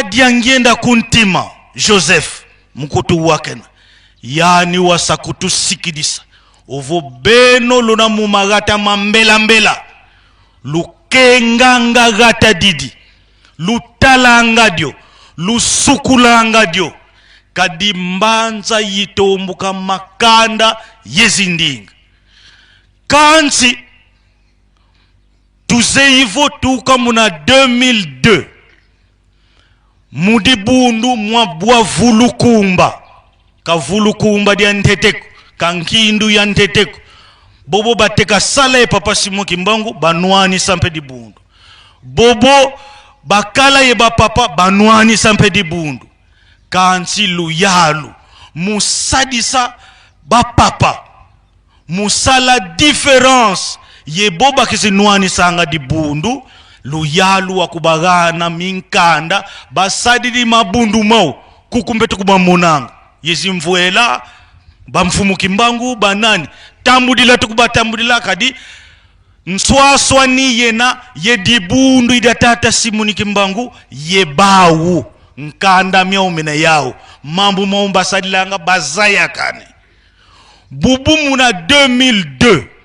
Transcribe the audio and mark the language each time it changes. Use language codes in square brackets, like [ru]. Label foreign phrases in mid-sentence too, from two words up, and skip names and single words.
[kg] diangienda kuntima Joseph mkutu wakena yani wasakutu sikidisa ovo beno luna mumagata mambela lukenganga gata didi lutalanga dio lusukulanga dio kadimbanza yitombuka makanda yezindinga kansi tuzeivo tuka muna 2002 mudibundu mwabwa vulukumba kavulukumba dia nteteko kankindu ya nteteko bobo bateka sala papa Simoni Kimbangu banwani sampe dibundu bobo bakala ye papa banwani sampe dibundu kansi luyalu musadisa bapapa musala difference ye boba kizinwani sanga dibundu luyalu wakubagana minkanda basadidi mabundu mau kukumbetu kubamonanga yezimvuela bamfumu Kimbangu banani tambudila tukubatambudila kadi nswaswa ni yena ye dibundu idatata Simoni Kimbangu ye bawu nkanda miaumena yao mambu maumba sadilanga bazaya kane bubu muna 2002